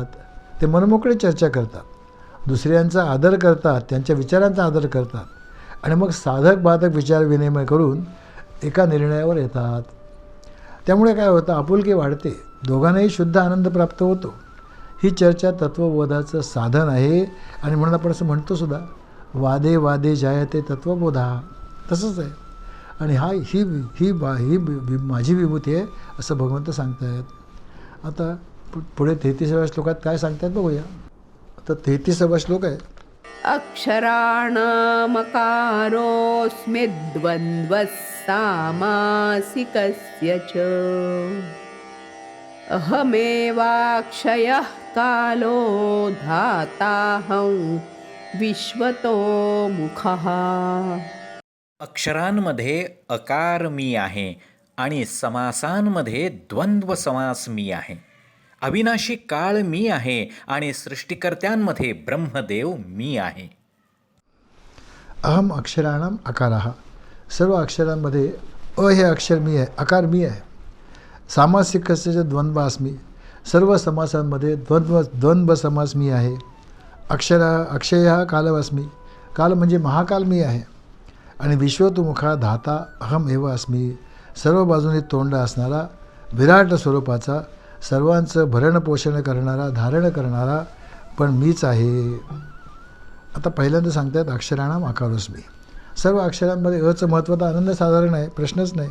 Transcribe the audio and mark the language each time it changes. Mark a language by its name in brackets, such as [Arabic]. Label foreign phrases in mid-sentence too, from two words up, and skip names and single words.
[Marathi] ते मनमोकळे चर्चा करतात, दुसऱ्यांचा आदर करतात, त्यांच्या विचारांचा आदर करतात आणि मग साधक बाधक विचार विनिमय करून एका निर्णयावर येतात. त्यामुळे काय होतं, आपुलकी वाढते, दोघांनाही शुद्ध आनंद प्राप्त होतो. ही चर्चा तत्वबोधाचं साधन आहे आणि म्हणून आपण असं म्हणतो सुद्धा, [Sanskrit] वादे वादे जायते तत्वबोधा. [Marathi] तसंच आहे. आणि ही माझी विभूती आहे असं भगवंत सांगतायत. आता पुढे 33व्या श्लोकात काय सांगतायत बघूया. आता 33वा श्लोक आहे. [Sanskrit] अक्षराणामकारोऽस्मि द्वन्द्वः सामासिकस्य च अहमेवाक्षयः कालो धाताहं विश्वतो मुखः. [Marathi] अक्षरांमध्ये अकार मी आहे आणि समासांमध्ये द्वंद्व समास मी आहे. अविनाशी काळ मी आहे आणि सृष्टिकर्त्यांमध्ये ब्रह्मदेव मी आहे. [Sanskrit] अहम अक्षराणाम अकारः. [Marathi] सर्व अक्षरांमध्ये अ हे अक्षर मी आहे, आकार मी आहे. [Sanskrit] सामासिकस्य द्वंद्वास्मी. [Marathi] सर्व समासांमध्ये द्वंद्व समास मी आहे. [Sanskrit] अक्षय कालवस्मी. [Marathi] काल म्हणजे महाकाल मी आहे. [Sanskrit] आणि विश्वतोमुखा धाता अहम एव अस्मी. [Marathi] सर्व बाजूने तोंड असणारा विराट स्वरूपाचा, सर्वांचं भरणपोषण करणारा, धारण करणारा पण मीच आहे. आता पहिल्यांदा सांगतात [Sanskrit] अक्षराणाम आकारोस्मी. [Marathi] सर्व अक्षरांमध्ये अचं महत्त्व तर अनन्यसाधारण आहे, प्रश्नच नाही.